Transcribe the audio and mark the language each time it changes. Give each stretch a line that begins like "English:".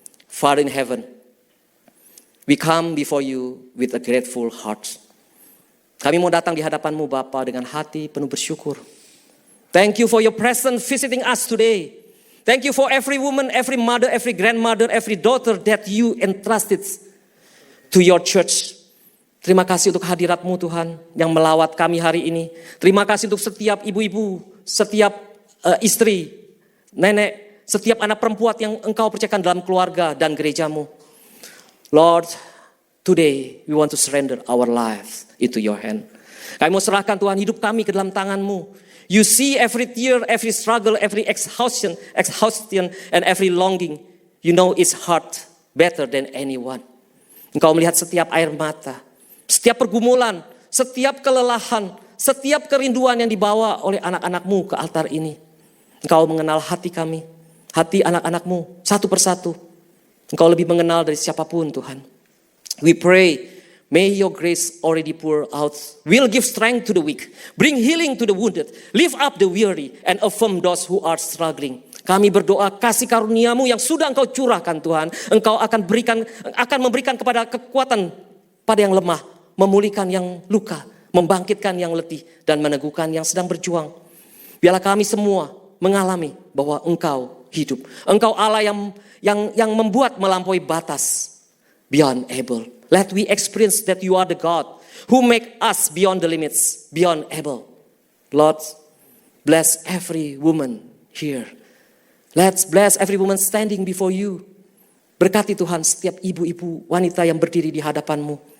English: Father in heaven, we come before you with a grateful heart.
Indonesian: Kami mau datang di hadapan-Mu Bapa dengan hati penuh bersyukur.
English: Thank you for your presence visiting us today. Thank you for every woman, every mother, every grandmother, every daughter that you entrusted to your church.
Indonesian: Terima kasih untuk hadirat-Mu Tuhan yang melawat kami hari ini. Terima kasih untuk setiap ibu-ibu, setiap istri, nenek, setiap anak perempuan yang Engkau percayakan dalam keluarga dan gereja-Mu.
English: Lord, today we want to surrender our lives into your hand.
Indonesian: Kami mau serahkan Tuhan hidup kami ke dalam tangan-Mu.
English: You see every tear, every struggle, every exhaustion, and every longing. You know its heart better than anyone.
Indonesian: Engkau melihat setiap air mata, setiap pergumulan, setiap kelelahan, setiap kerinduan yang dibawa oleh anak-anak-Mu ke altar ini. Engkau mengenal hati kami, hati anak-anak-Mu satu persatu. Engkau lebih mengenal dari siapapun Tuhan.
English: We pray, may your grace already pour out, will give strength to the weak, bring healing to the wounded, lift up the weary, and affirm those who are struggling.
Indonesian: Kami berdoa kasih karunia-Mu yang sudah Engkau curahkan Tuhan. Engkau akan memberikan kepada kekuatan pada yang lemah, memulihkan yang luka, membangkitkan yang letih, dan meneguhkan yang sedang berjuang. Biarlah kami semua mengalami bahwa Engkau hidup. Engkau Allah yang membuat melampaui batas,
English: beyond able. Let we experience that you are the God who make us beyond the limits, beyond able. Lord, bless every woman here. Let's bless every woman standing before you.
Indonesian: Berkati Tuhan setiap ibu-ibu wanita yang berdiri di hadapan-Mu.